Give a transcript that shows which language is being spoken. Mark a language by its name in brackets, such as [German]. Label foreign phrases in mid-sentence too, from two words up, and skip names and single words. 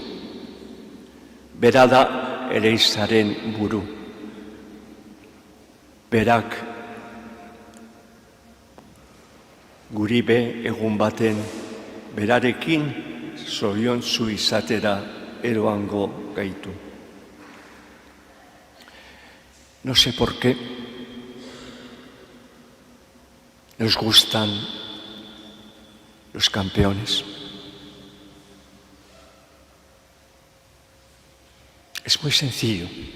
[Basque] Bera da Elizaren buru. Berak guribe egun baten berarekin zoriontsu izatera eroango gaitu. [Spanish] No sé por qué nos gustan los campeones. Es muy sencillo.